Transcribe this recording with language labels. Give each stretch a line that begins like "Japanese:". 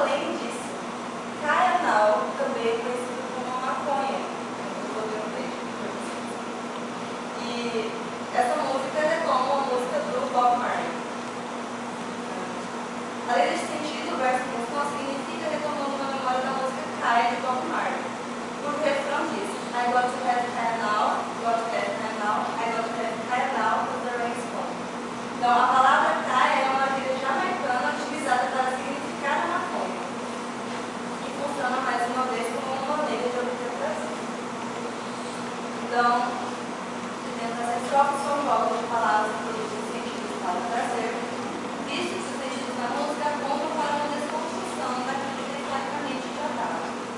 Portuguese: Além disso, Kaianal também é conhecido como maconha. E essa música é como a música do Bob Marley. Além desse sentido, o verso musical significa retomando uma memória da música Kaya de Bob Marley. Porque o refrão diz:
English: I got to have Kaya now, got to have Kaya now, I got to have Kaya now, because the rain's coming.
Portuguese: Então, a palavra Kaya é uma gíria jamaicana utilizada para significar a maconha, que funciona mais uma vez como uma maneira de obter prazer. Então, as estrofes são jogos de palavras que produzem sentidos para o prazer, visto que os sentidos da música apontam para uma desconstrução daquilo que é historicamente tratado.